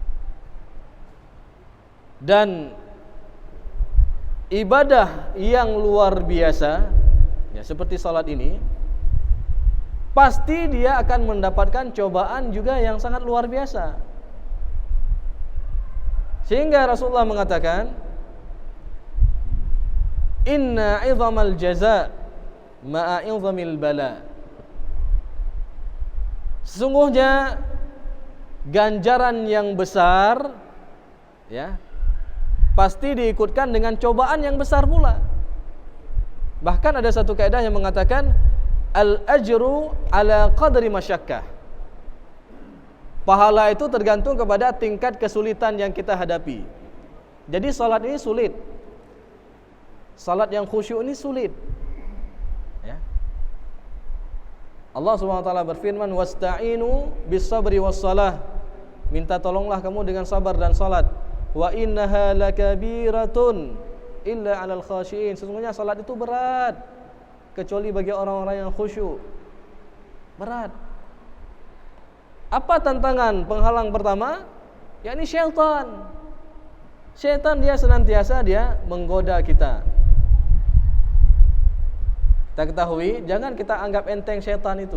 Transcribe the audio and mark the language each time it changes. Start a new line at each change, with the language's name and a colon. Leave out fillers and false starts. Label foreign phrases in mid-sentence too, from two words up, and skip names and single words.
Indonesian: Dan ibadah yang luar biasa, ya, seperti salat ini, pasti dia akan mendapatkan cobaan juga yang sangat luar biasa. Sehingga Rasulullah mengatakan,
Arabic: إن عظم الجزاء مع عظم البلاء.
Indonesian: Sesungguhnya ganjaran yang besar, ya, pasti diikutkan dengan cobaan yang besar pula. Bahkan ada satu kaidah yang mengatakan
Arabic: الأجر على قدر المشقة.
Indonesian: Pahala itu tergantung kepada tingkat kesulitan yang kita hadapi. Jadi salat ini sulit. Salat yang khusyuk ini sulit. Ya. Allah SWT berfirman,
Arabic: واستعينوا بالصبر والصلاة.
Indonesian: Minta tolonglah kamu dengan sabar dan salat.
Arabic: وإنها لكبيرة إلا على الخاشعين.
Indonesian: Sesungguhnya salat itu berat kecuali bagi orang-orang yang khusyuk. Berat. Apa tantangan penghalang pertama? Yakni syaitan. Syaitan dia senantiasa menggoda kita. Kita ketahui, jangan kita anggap enteng syaitan itu.